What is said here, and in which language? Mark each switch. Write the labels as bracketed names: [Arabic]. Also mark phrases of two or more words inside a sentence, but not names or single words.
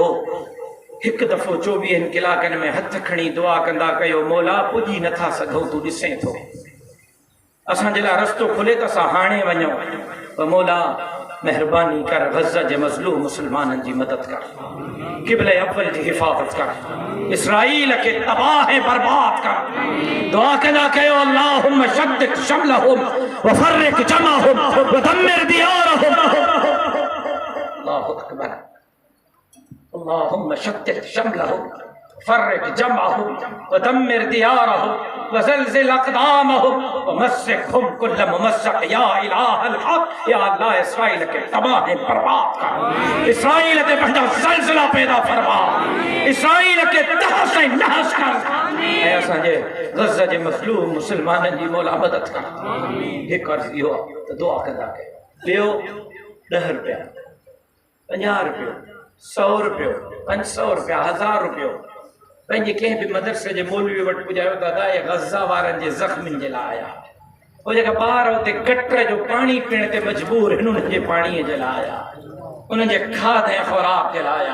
[Sindhi] हिकु दफ़ो 24 कलाकनि में हथ खणी दुआ कंदा कयो, मौला पुॼी नथा सघूं, तूं ॾिसें थो, असांजे लाइ रस्तो खुले त असां हाणे वञूं, पर मौला महिरबानी कर, गज़ा जे मज़लूम मुसलमाननि जी मदद कर, क़िबले अव्वल जी हिफ़ाज़त कर, इसराइल खे तबाह बर्बाद कर। दुआ कंदा कयो [Arabic] اللهم شدد شملهم و فرق جمعهم و دمر ديارهم. الله أكبر. اللهم شدد شملهم فرق جمعهم و دمر ديارهم و زلزل أقدامهم و مسكهم كل ممسك يا إله الحق. [Sindhi] या अल्लाह इसराइल के तबाह बर्बाद कर, इसराइल ते पंहिंजा ज़लज़ला पैदा फरमा, इसराइल के तहस नहस कर, ऐं असांजे गज़ा जे मज़लूम मुसलमाननि जी मौला मदद कर। हिकु अर्ज़ इहो त दुआ कंदा कयो। ॿियो 10 रुपया, 50 रुपयो, 100 रुपयो, 500 रुपया, 1000 रुपयो पंहिंजे कंहिं बि मदरसे जे मौलवी वटि पुॼायो त अदा ये गज़ा वारनि जे ज़ख़्मनि जे लाइ आया, उहे जेका ॿार उते कटर जो पाणी पीअण ते मजबूर आहिनि, उन्हनि जे पाणीअ जे लाइ आया, उन्हनि जे खाध ऐं ख़ुराक जे लाइ आया।